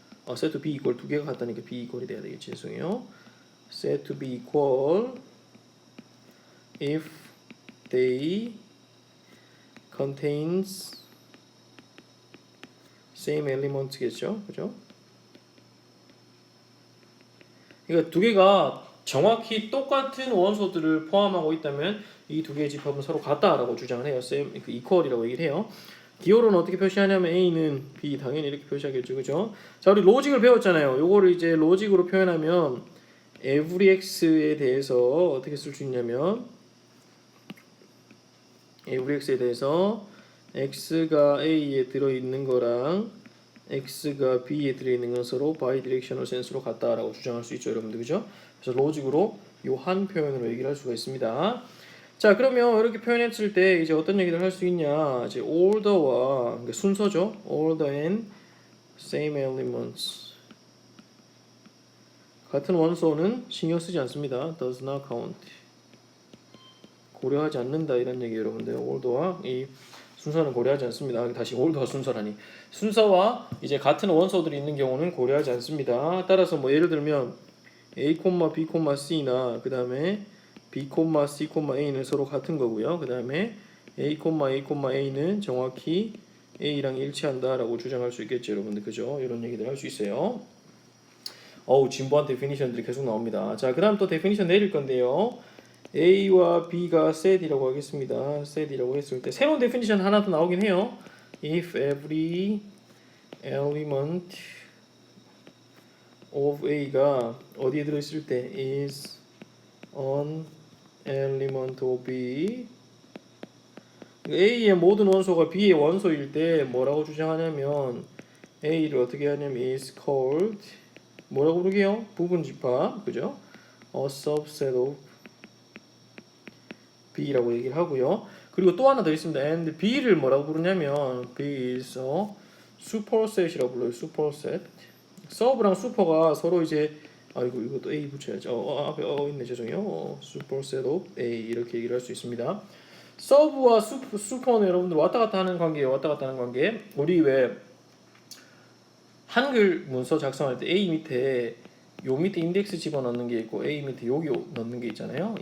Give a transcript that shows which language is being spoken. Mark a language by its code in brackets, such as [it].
[en] said to be equal [ko] 두 개가 같다니까 be equal이 돼야 되겠지. 죄송해요. [en] said to be equal if they contains same elements겠죠. [ko] 그죠? 그러니까 두 개가 정확히 똑같은 원소들을 포함하고 있다면 이 두 개의 집합은 서로 같다라고 주장을 해요. same, equal이라고 얘기를 해요. 기호로는 어떻게 표시하냐면 A는 B 당연히 이렇게 표시하겠죠, 그죠? 자, 우리 로직을 배웠잖아요. 요거를 이제 로직으로 표현하면 [en] every x [ko] 에 대해서 어떻게 쓸 수 있냐면 every x에 대해서 x가 A에 들어있는 거랑 x가 b에 들어있는 건 서로 바이디렉셔널 센스로 같다라고 주장할 수 있죠, 여러분들, 그죠? 그래서 로직으로 요 한 표현으로 얘기를 할 수가 있습니다. 자, 그러면 이렇게 표현했을 때 이제 어떤 얘기를 할 수 있냐? 이제 order와 그러니까 순서죠. [en] order and same elements. [ko] 같은 원소는 신경 쓰지 않습니다. [en] does not count. [ko] 고려하지 않는다 이런 얘기 여러분들. order와 이 순서는 고려하지 않습니다. 다시 order와 순서라니. 순서와 이제 같은 원소들이 있는 경우는 고려하지 않습니다. 따라서 뭐 예를 들면 A, B, C나 그 다음에 B, C, A는 서로 같은 거고요. 그 다음에 A, A는 정확히 A랑 일치한다라고 주장할 수 있겠죠, 여러분들, 그죠? 이런 얘기들 할 수 있어요. 진부한 데피니션들이 계속 나옵니다. 자, 그 다음 또 데피니션 내릴 건데요. A와 B가 set이라고 하겠습니다. set이라고 했을 때 새로운 데피니션 하나 더 나오긴 해요. [en] If every element of A가 [ko] 어디에 들어있을 때 [en] is an element of B [ko] A의 모든 원소가 B의 원소일 때 뭐라고 주장하냐면 A를 어떻게 하냐면 [en] is called [ko] 뭐라고 부르게요? 부분 집합, 그죠? [en] A subset of B [ko] 라고 얘기를 하고요. 그리고 또 하나 더 있습니다. And B를 뭐라고 부르냐면 [en] B is a superset [ko] 이라고 불러요. [en] superset. [ko] 서브랑 슈퍼가 서로 이제 아이고 이것도 A 붙여야죠. 앞에 있네 죄송해요. [en] superset of A [ko] 이렇게 얘기를 할 수 있습니다. 서브와 슈퍼는 여러분들 왔다 갔다 하는 관계예요. 왔다 갔다 하는 관계. 우리 왜 한글 문서 작성할 때 A 밑에 요 밑에 인덱스 집어넣는 게 있고 A 밑에 여기 넣는 게 있잖아요.